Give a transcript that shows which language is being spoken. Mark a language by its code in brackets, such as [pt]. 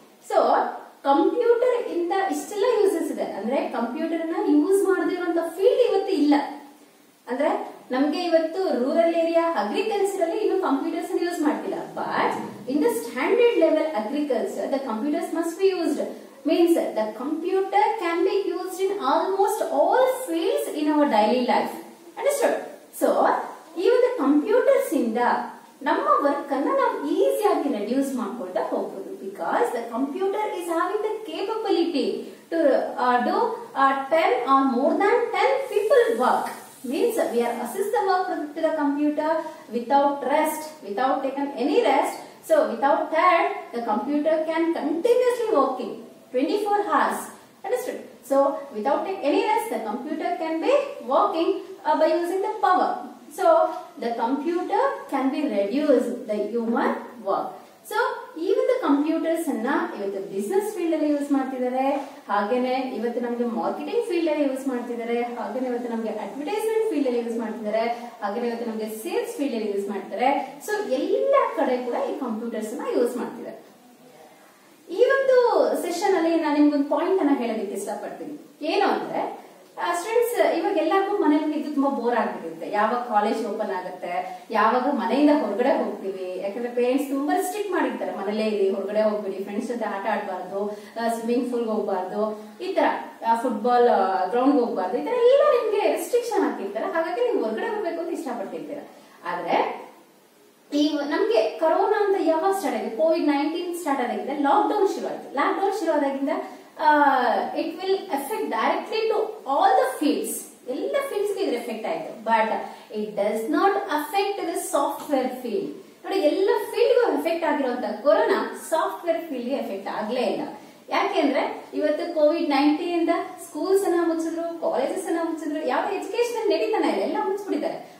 [kn] So computer ಇಂದ ಇಷ್ಟೆಲ್ಲ uses ಇದೆ. ಅಂದ್ರೆ ಕಂಪ್ಯೂಟರ್ ನ ಯೂಸ್ ಮಾಡದಿರುವಂತ ಫೀಲ್ಡ್ ಇವತ್ತು ಇಲ್ಲ. ಅಂದ್ರೆ ನಮ್ಗೆ ಇವತ್ತು ರೂರಲ್ ಏರಿಯಾ, ಅಗ್ರಿಕಲ್ಚರ್ ಅಲ್ಲಿ ಇನ್ನು ಕಂಪ್ಯೂಟರ್ಸ್ ಯೂಸ್ ಮಾಡ್ತಿಲ್ಲ. [en] But in the standard level agriculture the computers must be used. Means the computer can be used in almost all fields in our daily life. Understood? So, even the computers [kn] ಇಂದ ನಮ್ಮ work ಅನ್ನ ನಾವು ಈಸಿಯಾಗಿ reduce ಮಾಡ್ಕೊಳ್ತಾ ಹೋಗ್ಬೋದು. [en] Because the computer is having the capability to do 10 or more than 10 people work. Means we are assist the work to the computer without rest, without taking any rest. So without that, the computer can continuously working 24 hours. Understood? So without taking any rest, the computer can be working by using the power. So the computer can be reduced the human work. So even the computers [kn] ಅನ್ನ ಇವತ್ತು business field ಅಲ್ಲಿ use ಮಾಡ್ತಿದ್ದಾರೆ, ಹಾಗೇನೆ ಇವತ್ತು ನಮ್ಗೆ marketing field ಅಲ್ಲಿ use ಮಾಡ್ತಿದ್ದಾರೆ, ಹಾಗೇನೆ ಇವತ್ತು ನಮ್ಗೆ ಅಡ್ವರ್ಟೈಸ್ಮೆಂಟ್ ಫೀಲ್ಡ್ ಅಲ್ಲಿ ಯೂಸ್ ಮಾಡ್ತಿದ್ದಾರೆ, ಹಾಗೇನೆ ಇವತ್ತು ನಮ್ಗೆ ಸೇಲ್ಸ್ ಫೀಲ್ಡ್ ಅಲ್ಲಿ ಯೂಸ್ ಮಾಡ್ತಾರೆ. ಸೊ ಎಲ್ಲ ಕಡೆ ಕೂಡ ಈ ಕಂಪ್ಯೂಟರ್ಸ್ ನ ಯೂಸ್ ಮಾಡ್ತಿದ್ದಾರೆ. ಈ ಒಂದು ಸೆಷನ್ ಅಲ್ಲಿ ನಾನು ನಿಮ್ಗೊಂದು ಪಾಯಿಂಟ್ ಅನ್ನ ಹೇಳೋದಕ್ಕೆ ಇಷ್ಟಪಡ್ತೀನಿ. ಏನು ಅಂದ್ರೆ ಸ್ಟೂಡೆಂಟ್ಸ್ ಇವಾಗ ಎಲ್ಲರಿಗೂ ಮನೇಲಿ ಇದ್ದು ತುಂಬಾ ಬೋರ್ ಆಗ್ಬಿಟ್ಟಿರುತ್ತೆ. ಯಾವಾಗ ಕಾಲೇಜ್ ಓಪನ್ ಆಗುತ್ತೆ, ಯಾವಾಗ ಮನೆಯಿಂದ ಹೊರಗಡೆ ಹೋಗ್ತೀವಿ. ಯಾಕಂದ್ರೆ ಪೇರೆಂಟ್ಸ್ ತುಂಬಾ ರಿಸ್ಟ್ರಿಕ್ಟ್ ಮಾಡಿರ್ತಾರೆ, ಮನೇಲೇ ಇರಿ, ಹೊರಗಡೆ ಹೋಗ್ಬಿಡಿ, ಫ್ರೆಂಡ್ಸ್ ಜೊತೆ ಆಟ ಆಡಬಾರ್ದು, ಸ್ವಿಮ್ಮಿಂಗ್ ಪೂಲ್ ಹೋಗ್ಬಾರ್ದು, ಈ ತರ ಫುಟ್ಬಾಲ್ ಗ್ರೌಂಡ್ ಹೋಗ್ಬಾರ್ದು, ಈ ತರ ಎಲ್ಲ ನಿಮ್ಗೆ ರೆಸ್ಟ್ರಿಕ್ಷನ್ ಹಾಕಿರ್ತಾರೆ. ಹಾಗಾಗಿ ನೀವು ಹೊರಗಡೆ ಹೋಗ್ಬೇಕು ಅಂತ ಇಷ್ಟಪಟ್ಟಿರ್ತೀರ. ಆದ್ರೆ ಈ ನಮ್ಗೆ ಕೊರೋನಾ ಅಂತ ಯಾವಾಗ ಸ್ಟಾರ್ಟ್ ಆಗಿದೆ, COVID-19 ಸ್ಟಾರ್ಟ್ ಆದಾಗಿಂದ ಲಾಕ್ಡೌನ್ ಶುರು ಆಯ್ತು. ಲಾಕ್ಡೌನ್ ಶುರು ಆದಾಗಿಂದ [en] it will affect directly to all the fields. [kn] ಎಲ್ಲ ಫೀಲ್ಡ್ಸ್ ಗೆ ಎಫೆಕ್ಟ್ ಆಯ್ತು. [en] But it does not affect the software field. [kn] ನೋಡಿ, ಎಲ್ಲ ಫೀಲ್ಡ್ಗೂ ಎಫೆಕ್ಟ್ ಆಗಿರುವಂತ ಕೊರೋನಾ ಸಾಫ್ಟ್ವೇರ್ ಫೀಲ್ಡ್ ಗೆ ಎಫೆಕ್ಟ್ ಆಗ್ಲೇ ಇಲ್ಲ. ಯಾಕೆಂದ್ರೆ ಇವತ್ತು COVID-19 ಇಂದ ಸ್ಕೂಲ್ಸ್ ಅನ್ನ ಮುಚ್ಚಿದ್ರು, ಕಾಲೇಜಸ್ ಅನ್ನ ಮುಚ್ಚಿದ್ರು, ಯಾವ ಎಜುಕೇಶನ್ ನಡೀತಾನೆ ಇಲ್ಲ, ಎಲ್ಲ ಮುಚ್ಚಿಬಿಟ್ಟಿದ್ದಾರೆ.